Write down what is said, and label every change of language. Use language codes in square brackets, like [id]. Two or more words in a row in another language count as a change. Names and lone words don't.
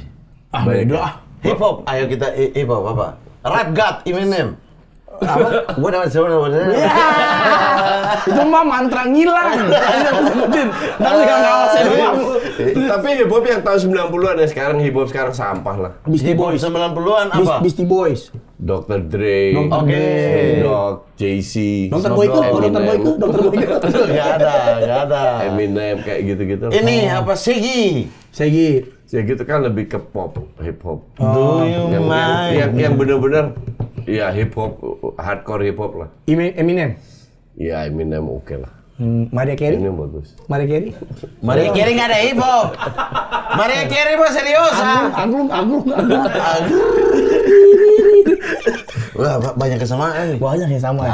[id] Beda ah. Hip hop, ayo kita hip hop apa? Rap God, Eminem. Apa? Gua dapat Itu mah mantra ngilang. Sebutin. Tapi nggak ngawasin doang. Tapi hip hop yang tahun 90-an ya, sekarang hip hop sekarang sampah lah. Beastie Hip hop Boys. 90-an apa? Beastie Boys. Dr. Dre, Dr. Oke. Dre. Dog, Jay-Z, Dr. Boyke, Eminem. Dr. Boyke, Dr. Boyke. Nggak ada. Eminem kayak gitu-gitu. Ini apa Sigi? Segi. Ya gitu kan lebih ke pop, hip hop. [en] Do you mind? [id] Yang bener-bener ya hip hop, hardcore hip hop lah. Eminem. Ya Eminem oke lah. Maria Carey. Ini bagus. Maria Carey. Maria Carey nggak ada hip hop. Maria Carey mah serius ah. Angklung. Wah, banyak kesamaan nih. Banyak yang sama ya.